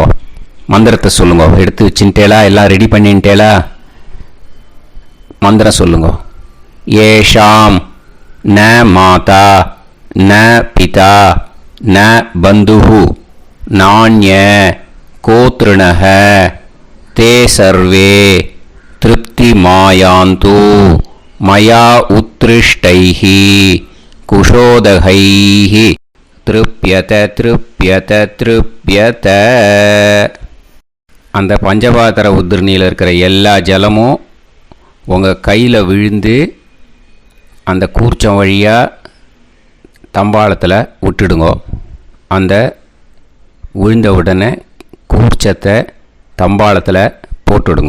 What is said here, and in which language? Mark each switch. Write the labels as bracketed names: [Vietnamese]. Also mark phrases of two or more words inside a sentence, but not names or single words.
[Tamil] மந்திரத்தை சொல்லுங்க. எடுத்து வச்சுட்டேலா? எல்லாம் ரெடி பண்ணிட்டேலா? மந்திரம் சொல்லுங்க. [Sanskrit] एषां न माता न पिता न बन्धुः नान्य गोत्रिणः ते सर्वे तृप्तिमायान्तु मया उत्कृष्टैः कुशोदकैः तृप्यत तृप्यत तृप्यत. [Tamil] அந்த பஞ்சபாத்திர உதிரணியில் இருக்கிற எல்லா ஜலமும் உங்கள் கையில் விழுந்து அந்த கூர்ச்சம் வழியாக தம்பாளத்தில் விட்டுடுங்கோ. அந்த விழுந்த உடனே கூர்ச்சத்தை தம்பாளத்தில் போட்டுடுங்க.